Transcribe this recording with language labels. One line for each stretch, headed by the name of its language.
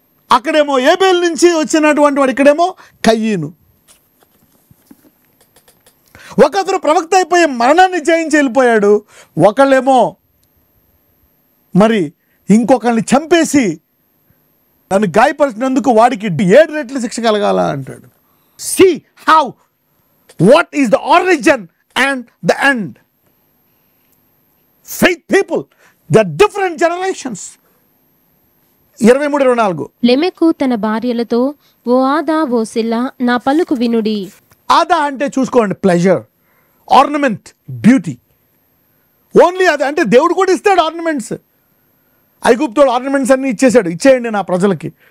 Telugu: అక్కడేమో ఏబేల్ నుంచి వచ్చినటువంటి వాడు, ఇక్కడేమో కయ్యీను. ఒకతను ప్రవక్త అయిపోయి మరణాన్ని జయించి వెళ్ళిపోయాడు, ఒకళ్ళేమో మరి ఇంకొకరిని చంపేసి నన్ను గాయపరిచినందుకు వాడికి 7 రెట్ల శిక్ష కలగాల అంటాడు.
English: See how, what is the origin and the end. Faith people, the different generations. 23-24.
Telugu: లెమెకు తన భార్యలతో, ఓ ఆదా ఓ సిల్లా, నా పలుకు వినుడి. ఆదా అంటే చూసుకోండి, ప్లెజర్, ఆర్నమెంట్, బ్యూటీ. ఓన్లీ అది అంటే దేవుడు కూడా ఇస్తాడు ఆర్నమెంట్స్. ఐగుప్తుడు ఆర్నమెంట్స్ అన్ని ఇచ్చేసాడు, ఇచ్చేయండి నా ప్రజలకి.